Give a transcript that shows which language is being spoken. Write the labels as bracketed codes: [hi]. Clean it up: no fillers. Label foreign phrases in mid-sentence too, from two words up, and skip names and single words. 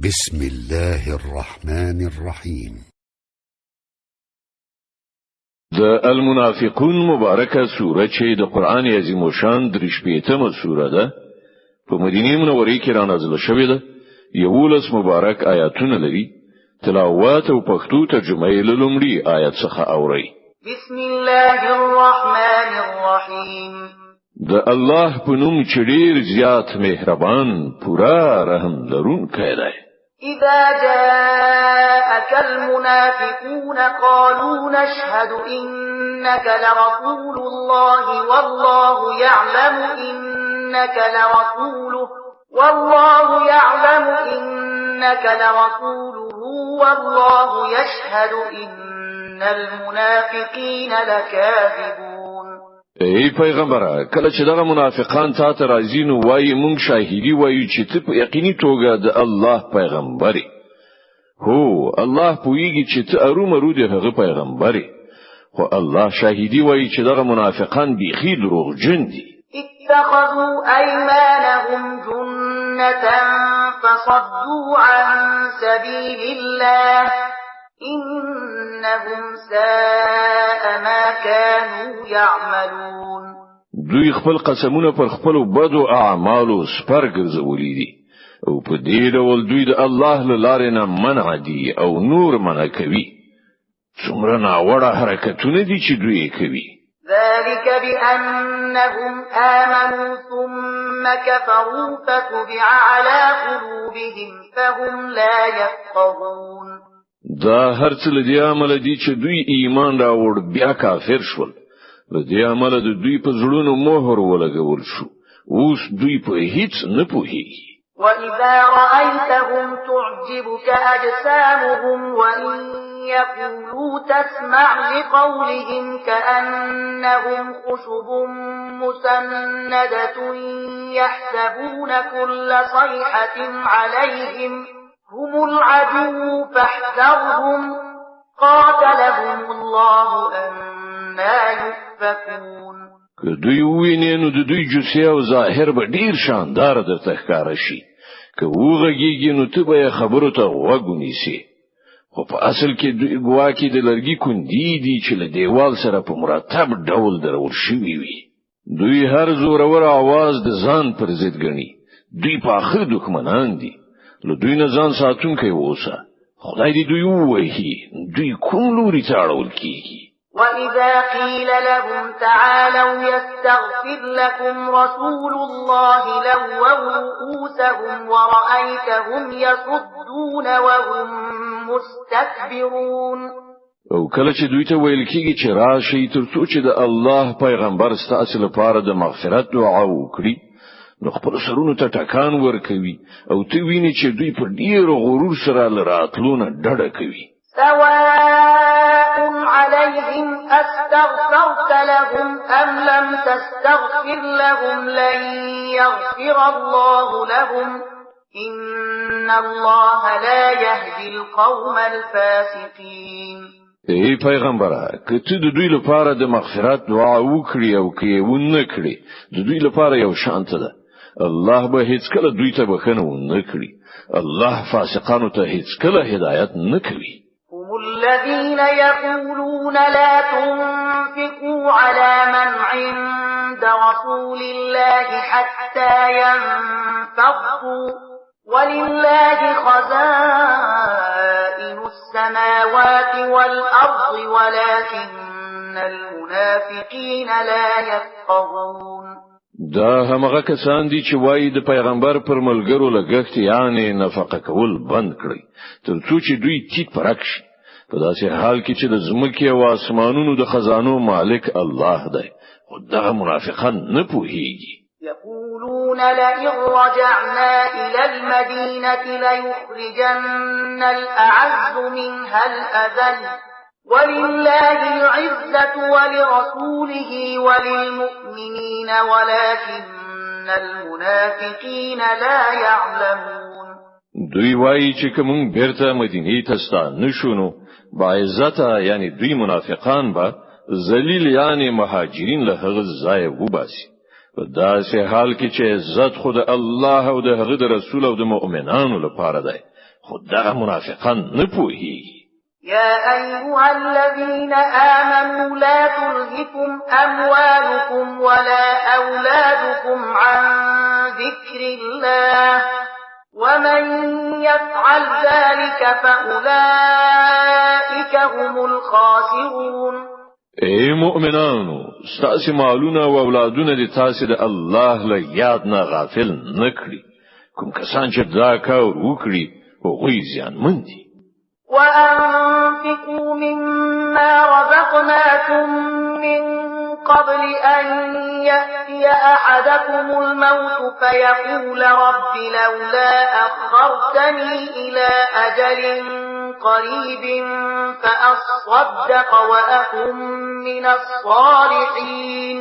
[ar] بسم الله الرحمن الرحيم. [ps] د المنافقون مبارکه سوره چې د قران عظیم شان درشپېتمه سوره ده په مدینه منوره کې را نازله شوې ده. 11 مبارک آیاتونه لري. تلاوت او پښتو ترجمه یې لومړی آیت څخه اوري. [ar] بسم الله الرحمن الرحیم. [ps] د الله په نوم چې ډېر زیات مهربان پورا رحم لرونکی دی. [ar] إذا جاءك المنافقون قالوا نشهد إنك لرسول الله والله يعلم إنك لرسوله والله يشهد إن المنافقين لكاذبون. [ps] ای پیغمبره کله چې دغه منافقان تا ته راځي نو وایي مونږ شاهدی وایو چې ته په یقیني توګه د الله پیغمبري. هو الله پویږي چې ته ارومرو د هغه پیغمبري، خو الله شاهدی وایي چې دغه منافقان بیخي دروغجن دي. [ar] اتخذوا أيمانهم جنة فصدوا عن سبيل الله إنهم ساء ما كانوا يعملون. [ps] دوی خپل قسمونه پر خپل بدو اعمالو سپر ګرځولي دي او په دې ډول دوی د الله له لارې نه منع دي او نور منع کوي. څومره ناوړه حرکتونه دي چې دوی کوي. [ar] ذلك بأنهم آمنوا ثم كفروا فتبع على قلوبهم فهم لا يفقهون. [ps] دا هر څه لدی عمل دي چې دوی ایمان راوړ بیا کافر شول. لدی عمل د دوی په زړونو مهر ولګول شو. اوس دوی په هیڅ نه پوهیږي. [ar] وإذا رأيتهم تعجبك أجسامهم وإن يقولوا تسمع لقولهم كأنهم خشب مسندة يحسبون كل صيحة عليهم هم العدو فاحذرهم قاتلهم الله أنا يؤفكون. [ps] که دوی ویني نو د دوی جوسه او ظاهر به ډیر شاندار درته ښکار شي. که وغږیږي نو ته به خبرو ته وګونیسي. خو په اصل کې دوی ګواکې د لرګي کندي دي چې له دیوال سره په مرتب ډول درول شوی وي. دوی هر زورور आवाज د ځان پر ضد ګڼي. دوی په اخر دښمنان دي. له دوی نه ځان ساتونکی اوسه. خدای دې دوی ووهي. دوی کوم لوري ته اړول کیږي. [ar] وإذا قيل لهم تعالوا يستغفر لكم رسول الله لووا رؤوسهم ورأيتهم يصدون وهم مستكبرون. [ps] او کله چې دوی ته ویل کیږي چې راشي ترڅو چې د الله پیغمبر ستاسو لپاره د مغفرت دعا وکړي نو خپل سرونو ته ټکان ورکوي او ته ویني چې دوی په ډیر غرور سره لراتلونه ډډه کوي. [ar] سواء عليهم أستغفرت لهم أم لم تستغفر لهم لن يغفر الله لهم إن الله لا يهدي القوم الفاسقين. [ps] ای پیغمبره که ته د دوی لپاره د مغفرت دعا وکړي او که یې ونه کړي د دوی لپاره یو شانت ده. الله به هیڅ کله دوی ته بخنه ونه کړي. الله فاسقانو ته هیڅ کله هدایت نه کوي. [ar] هم الذين يقولون لا تنفقوا على من عند رسول الله حتى ينفضوا ولله خزائن السماوات والأرض ولكن المنافقين لا يفقهون. [ps] دا همغه کسان دي چې وایي د پیغمبر پر ملګرو لګښت یعنی نفقه کول بند کړي ترڅو چې دوی تیت پرک شي. په داسې حال کې چې د زمکه او اسمانونو د خزانو مالک الله دی. خو دغه منافقان نه پوهیږي. [ar] يقولون لئن رجعنا إلى المدينة ليخرجن الأعز منها الأذل ولله العزة ولرسوله وللمؤمنين ولكن المنافقين لا يعلمون. [ps] دوی وایي چې کوم بیرته مدینه ته ستانه شونو با عزت یعنی دوی منافقان با ذلیل یعنی مهاجرین له هغه ځای وباسي. په داسې حال کې چې عزت خود الله او د هغه رسول او د مؤمنانو لپاره دی خود دغه منافقان نه پوهیږي. [ar] يا أيها الذين آمنوا لا تلهكم أموالكم ولا أولادكم عن ذكر الله ومن يفعل ذلك فأولئك هم الخاسرون. [ps] اے مؤمنانو، ستاسو مالونه او اولادونه د تاسو د الله له یاد نه غافل نکړي. کوم کسان چې دا کار وکړي هغوی زیانمن دي. [ar] وأنفقوا مما رزقناكم من قبل أن يأتي أحدكم الموت فيقول رب لولا أخرتني إلى أجل قريب فأصدق وأكن من الصالحين.